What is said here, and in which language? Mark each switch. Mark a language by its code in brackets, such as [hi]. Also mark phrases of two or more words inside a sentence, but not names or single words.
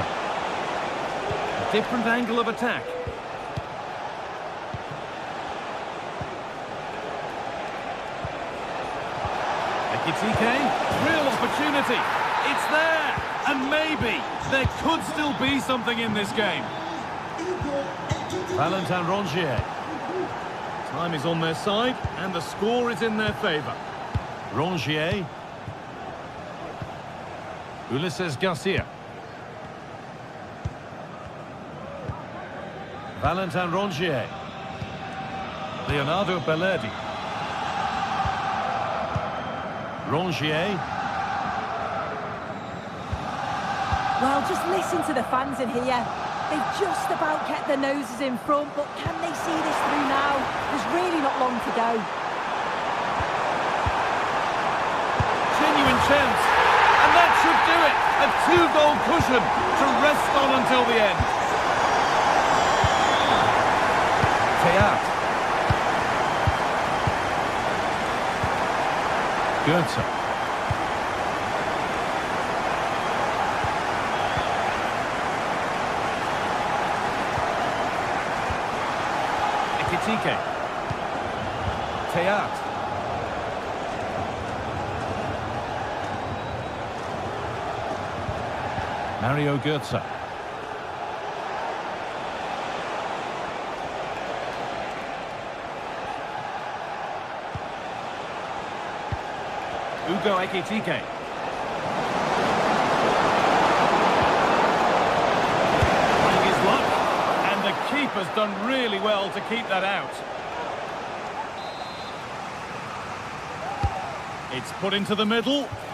[en] A different angle of attack. Ekitike, real opportunity. It's there, and maybe there could still be something in this game. Valentin Rongier. Time is on their side, and the score is in their favour. Rongier. Ulises Garcia. Valentin Rongier. Leonardo Bellerdi. Rongier. Well, just listen to the fans in here. They've just about kept their noses in front, but can they see this through now? There's really not long to go. Genuine chance. And that should do it. A two-goal cushion to rest on until the end. Teat. Goetze. Ekitike. Teat. Mario Goetze. Ugo Ekitike. Trying his luck, and the keeper's done really well to keep that out. It's put into the middle.